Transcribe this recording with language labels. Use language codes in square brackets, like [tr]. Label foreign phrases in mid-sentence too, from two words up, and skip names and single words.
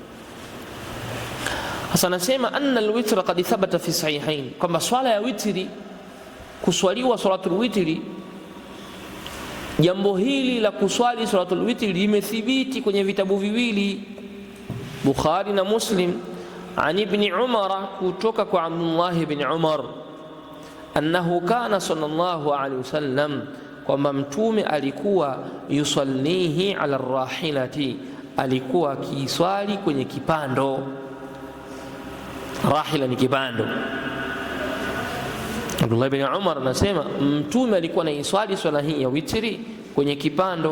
[sw] Hasa nasema [ar] أن الوتر قد ثبت في الصحيحين, [sw] kwamba swala ya witri, kuswaliwa [ar] صلاة الوتر, [sw] jambo hili la kuswali [ar] صلاة الوتر [sw] limethibiti kwenye vitabu viwili, Bukhari na Muslim. [ar] عن ابن عمر, [sw] kutoka kwa Abdullah ibn Umar, [ar] أنه كان صلى الله عليه وسلم, [sw] kwamba mtume alikuwa [ar] يصلي على راحلته, [sw] alikuwa akiswali kwenye kipando. Rahila ni kipando. Abdullah ibn Umar anasema mtume alikuwa anaiswali swala hii ya witri kwenye kipando.